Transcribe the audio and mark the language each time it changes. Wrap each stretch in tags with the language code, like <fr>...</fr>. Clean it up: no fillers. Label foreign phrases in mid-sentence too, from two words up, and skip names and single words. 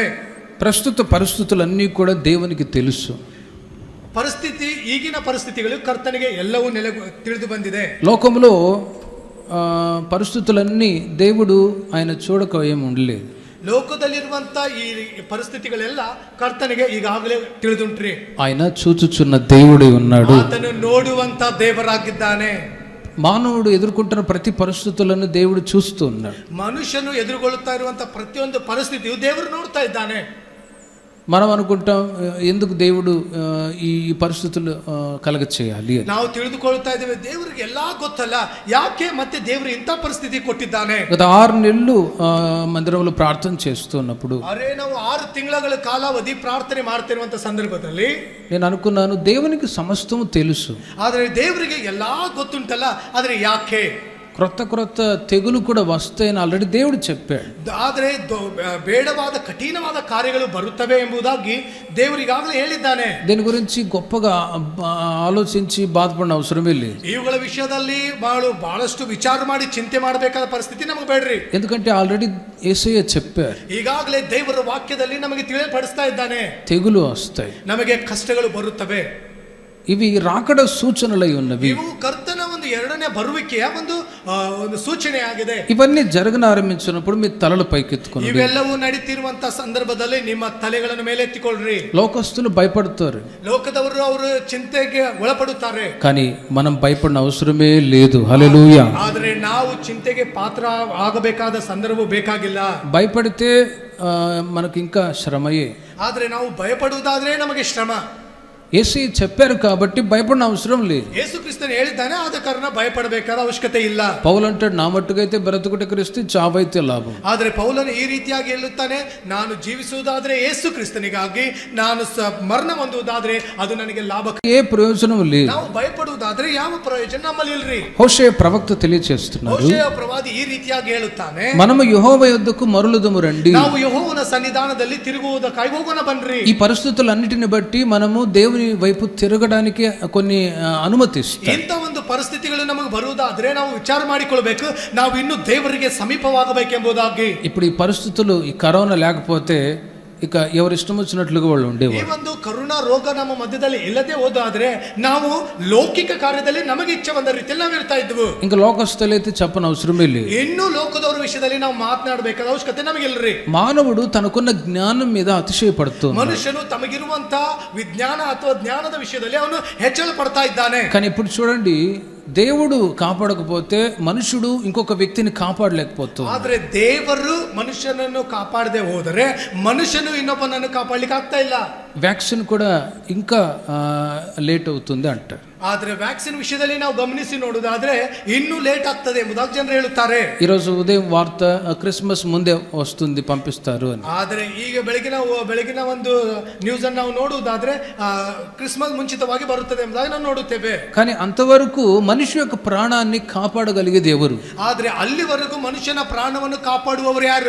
<te>ప్రస్తుత పరిస్థితులన్నీ కూడా దేవునికి తెలుసు.</te> <kn>ಪರಿಸ್ಥಿತಿ, ಈಗಿನ ಪರಿಸ್ಥಿತಿಗಳು ಕರ್ತನಿಗೆ ಎಲ್ಲವೂ ತಿಳಿದು ಬಂದಿದೆ.</kn> <te>లోకంలో పరిస్థితులన్నీ దేవుడు ఆయన చూడక ఏమి ఉండలేదు.</te> <kn>ಲೋಕದಲ್ಲಿರುವಂತ ಈ ಪರಿಸ್ಥಿತಿಗಳೆಲ್ಲ ಕರ್ತನಿಗೆ ಈಗಾಗಲೇ ತಿಳಿದುಂಟ್ರಿ.</kn> <te>ఆయన చూచుచున్న దేవుడే ఉన్నాడు.</te> <kn>ಆತನು ನೋಡುವಂತ ದೇವರಾಗಿದ್ದಾನೆ.</kn> <te>మానవుడు ఎదుర్కొంటున్న ప్రతి పరిస్థితులను దేవుడు చూస్తూ ఉన్నాడు.</te> <kn>ಮನುಷ್ಯನು ಎದುರುಗೊಳ್ಳುತ್ತಾ ಇರುವಂತ ಪ್ರತಿಯೊಂದು ಪರಿಸ್ಥಿತಿಯು ದೇವರು ನೋಡ್ತಾ ಇದ್ದಾನೆ.</kn> <te>మనం అనుకుంటాం ఎందుకు దేవుడు ఈ పరిస్థితులు కలగ చేయాలి.</te> <kn>ನಾವು ತಿಳಿದುಕೊಳ್ಳುತ್ತಾ ಇದ್ದೇವೆ ದೇವರಿಗೆ ಎಲ್ಲಾ ಗೊತ್ತಲ್ಲ, ಯಾಕೆ ಮತ್ತೆ ದೇವರು ಇಂಥ ಪರಿಸ್ಥಿತಿ ಕೊಟ್ಟಿದ್ದಾನೆ.</kn> <te>గత 6 నెలలు మందిరంలో ప్రార్థన చేస్తున్నప్పుడు</te> <kn>ನಾವು 6 ತಿಂಗಳ ಕಾಲಾವಧಿ ಪ್ರಾರ್ಥನೆ ಮಾಡ್ತಿರುವಂತ ಸಂದರ್ಭದಲ್ಲಿ</kn> <te>నేను అనుకున్నాను దేవునికి సమస్తము తెలుసు.</te> <kn>ಆದ್ರೆ ದೇವರಿಗೆ ಎಲ್ಲಾ ಗೊತ್ತುಂಟಲ್ಲ, ಆದ್ರೆ ಯಾಕೆ</kn> <te>క్రొత్త తెగులు కూడా వస్తాయని ఆల్రెడీ దేవుడు చెప్పాడు.</te> <kn>ಆದರೆ ಬೇಡವಾದ ಕಠಿಣವಾದ ಕಾರ್ಯಗಳು ಬರುತ್ತವೆ ಎಂಬುದಾಗಿ ದೇವರು ಈಗಾಗಲೇ ಹೇಳಿದ್ದಾನೆ.</kn> <te>దీని గురించి గొప్పగా ఆలోచించి బాధపడిన అవసరమే లేదు.</te> <kn>ಇವುಗಳ ವಿಷಯದಲ್ಲಿ ಬಹಳಷ್ಟು ವಿಚಾರ ಮಾಡಿ ಚಿಂತೆ ಮಾಡಬೇಕಾದ ಪರಿಸ್ಥಿತಿ ನಮಗೆ ಬೇಡ್ರಿ.</kn> <te>ఎందుకంటే ఆల్రెడీ యేసయ్య చెప్పారు.</te> <kn>ಈಗಾಗಲೇ ದೇವರ ವಾಕ್ಯದಲ್ಲಿ ನಮಗೆ ತಿಳಿಯಪಡಿಸ್ತಾ ಇದ್ದಾನೆ,</kn> <te>తెగులు వస్తాయి,</te> <kn>ನಮಗೆ ಕಷ್ಟಗಳು ಬರುತ್ತವೆ.</kn> <te>ఇవి రాకడ సూచనలై ఉన్నవి.</te> <kn>ಇವು ಕರ್ತನ ಒಂದು 2ನೇ ಬರುವಿಕೆಯ ಒಂದು ಸೂಚನೆ ಆಗಿದೆ.</kn> <te>ఇవన్నీ జరగనారంభించినప్పుడు మీ తలలు పైకెత్తుకోండి.</te> <kn>ಇವೆಲ್ಲವೂ ನಡೀತಿರುವಂತ ಸಂದರ್ಭದಲ್ಲಿ ನಿಮ್ಮ ತಲೆಗಳನ್ನು ಮೇಲೆತ್ತಿಕೊಳ್ಳ್ರಿ.</kn> <te>లోకస్తులు భయపడతారు,</te> <kn>ಲೋಕದವರು ಅವರು ಚಿಂತೆಗೆ ಒಳಪಡುತ್ತಾರೆ.</kn> <te>కానీ మనం భయపడిన అవసరమే లేదు. హల్లెలూయా.</te> <kn>ಆದರೆ ನಾವು ಚಿಂತೆಗೆ ಪಾತ್ರ ಆಗಬೇಕಾದ ಸಂದರ್ಭ ಬೇಕಾಗಿಲ್ಲ.</kn> <te>భయపడితే మనకి ఇంకా శ్రమయే.</te> <kn>ಆದರೆ ನಾವು ಭಯಪಡುವುದಾದ್ರೆ ನಮಗೆ ಶ್ರಮ.</kn> <te>యేసు చెప్పారు కాబట్టి భయపడిన అవసరం లేదు.</te> <kn>ಯೇಸುಕ್ರಿಸ್ತನು ಹೇಳಿದ್ದಾನೆ, ಆದ ಕಾರಣ ಭಯಪಡಬೇಕಾದ ಅವಶ್ಯಕತೆ ಇಲ್ಲ.</kn> <te>పౌలు అంటాడు, నా మట్టుకైతే బ్రతుకుట క్రీస్తు, చావైతే లాభం.</te> <kn>ಆದರೆ ಪೌಲನು ಈ ರೀತಿಯಾಗಿ ಹೇಳುತ್ತಾನೆ, ನಾನು ಜೀವಿಸುವುದಾದ್ರೆ ಯೇಸು ಕ್ರಿಸ್ತನಿಗಾಗಿ, ನಾನು ಮರಣ ಹೊಂದುವುದಾದ್ರೆ ಅದು ನನಗೆ ಲಾಭ.</kn> <te>ఏ ప్రయోజనం లేదు.</te> <kn>ನಾವು ಭಯಪಡುವುದಾದ್ರೆ ಯಾವ ಪ್ರಯೋಜನ ನಮ್ಮಲ್ಲಿ ಇಲ್ರಿ.</kn> <te>హోషేయ ప్రవక్త తెలియజేస్తున్నారు,</te> <kn>ಹೋಶೇಯ ಪ್ರವಾದಿ ಈ ರೀತಿಯಾಗಿ ಹೇಳುತ್ತಾನೆ,</kn> <te>మనము యెహోవా యొద్దకు మరలుదుము రండి.</te> <kn>ನಾವು ಯೆಹೋವನ ಸನ್ನಿಧಾನದಲ್ಲಿ ತಿರುಗುವುದಕ್ಕಾಗಿ ಹೋಗೋಣ ಬನ್ರಿ.</kn> <te>ఈ పరిస్థితులన్నిటిని బట్టి మనము దేవుని వైపు తిరగడానికి కొన్ని అనుమతిస్తాం.</te> <kn>ಇಂಥ ಒಂದು ಪರಿಸ್ಥಿತಿಗಳು ನಮಗೆ ಬರುವುದಾದ್ರೆ ನಾವು ವಿಚಾರ ಮಾಡಿಕೊಳ್ಬೇಕು, ನಾವು ಇನ್ನು ದೇವರಿಗೆ ಸಮೀಪವಾಗಬೇಕೆಂಬುದಾಗಿ.</kn> <te>ఇప్పుడు ఈ పరిస్థితులు, ఈ కరోనా లేకపోతే ఇక ఎవరి ఇష్టం వచ్చినట్లుగా వాళ్ళు</te> <kn>ಈ</kn> <te>ఉండేవారు.</te> <kn>ಒಂದು ಕರೋನಾ ರೋಗ ನಮ್ಮ ಮಧ್ಯದಲ್ಲಿ ಇಲ್ಲದೆ ಹೋದಾದ್ರೆ ನಾವು ಲೌಕಿಕ ಕಾರ್ಯದಲ್ಲಿ ನಮಗೆ ಇಚ್ಛೆ ಬಂದ ರೀತಿಯಲ್ಲಿ ನಾವು ಇರ್ತಾ ಇದ್ವು.</kn> <te>ఇంకా లోకస్తులైతే చెప్పని అవసరమే లేదు.</te> <kn>ಇನ್ನು ಲೋಕದವರ ವಿಷಯದಲ್ಲಿ ನಾವು ಮಾತನಾಡಬೇಕಾದ ಅವಶ್ಯಕತೆ ನಮಗಿಲ್ರಿ.</kn> <te>మానవుడు తనకున్న జ్ఞానం మీద అతిశయపడుతూ,</te> <kn>ಮನುಷ್ಯನು ತಮಗಿರುವಂತ ವಿಜ್ಞಾನ ಅಥವಾ ಜ್ಞಾನದ ವಿಷಯದಲ್ಲಿ ಅವನು ಹೆಚ್ಚಳ ಪಡ್ತಾ ಇದ್ದಾನೆ.</kn> <te>కానీ ఇప్పుడు చూడండి, దేవుడు కాపాడకపోతే మనుషుడు ఇంకొక వ్యక్తిని కాపాడలేకపోతుంది.</te> <kn>ಆದ್ರೆ ದೇವರು ಮನುಷ್ಯನನ್ನು ಕಾಪಾಡದೆ ಹೋದರೆ ಮನುಷ್ಯನು ಇನ್ನೊಬ್ಬನನ್ನು ಕಾಪಾಡಲಿಕ್ಕೆ ಆಗ್ತಾ ಇಲ್ಲ.</kn> <te>వ్యాక్సిన్ కూడా ఇంకా లేట్ అవుతుంది అంటారు.</te> <kn>ಆದ್ರೆ ವ್ಯಾಕ್ಸಿನ್ ವಿಷಯದಲ್ಲಿ ನಾವು ಗಮನಿಸಿ ನೋಡುವುದಾದ್ರೆ ಇನ್ನೂ ಲೇಟ್ ಆಗ್ತದೆ ಎಂಬುದಾಗಿ ಜನರು ಹೇಳುತ್ತಾರೆ.</kn> <te>ఈరోజు ఉదయం వార్త క్రిస్మస్ ముందే వస్తుంది, పంపిస్తారు అని.</te> <kn>ಆದ್ರೆ ಈಗ ಬೆಳಗಿನ ಒಂದು ನ್ಯೂಸ್ ಅನ್ನು ನಾವು ನೋಡುವುದಾದ್ರೆ ಕ್ರಿಸ್ಮಸ್ ಮುಂಚಿತವಾಗಿ ಬರುತ್ತದೆ ಎಂಬುದಾಗಿ ನಾವು ನೋಡುತ್ತೇವೆ.</kn> <te>కానీ అంతవరకు మనిషి యొక్క ప్రాణాన్ని కాపాడగలిగేది ఎవరు?</te> <kn>ಆದ್ರೆ ಅಲ್ಲಿವರೆಗೂ ಮನುಷ್ಯನ ಪ್ರಾಣವನ್ನು ಕಾಪಾಡುವವರು ಯಾರು?</kn>